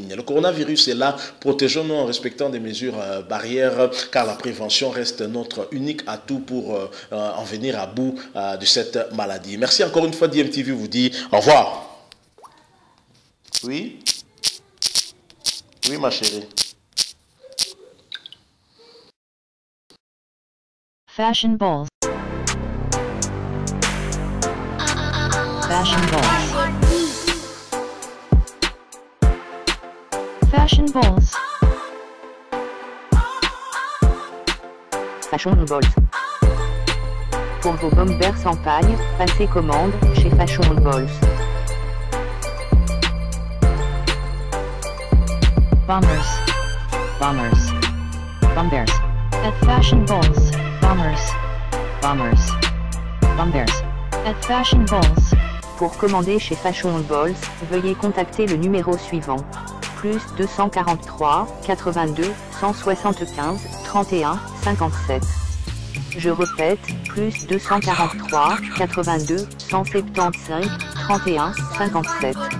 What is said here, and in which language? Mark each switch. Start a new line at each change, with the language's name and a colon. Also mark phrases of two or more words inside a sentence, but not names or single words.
French: Le coronavirus est là, protégeons-nous en respectant des mesures barrières, car la prévention reste notre unique atout pour en venir à bout de cette maladie. Merci encore une fois. DMTV vous dit au revoir. Oui? Oui, ma chérie. Fashion balls. Fashion balls. Fashion balls. Fashion Balls. Pour vos bombers sans paille, passez commande chez Fashion Balls. Bombers. Bombers. Bombers. At Fashion balls. Bombers. Bombers. Bombers. At Fashion Balls. Pour commander chez Fashion Balls, veuillez contacter le numéro suivant. Plus 243 82 175 31 57. Je répète, plus 243 82 175 31 57.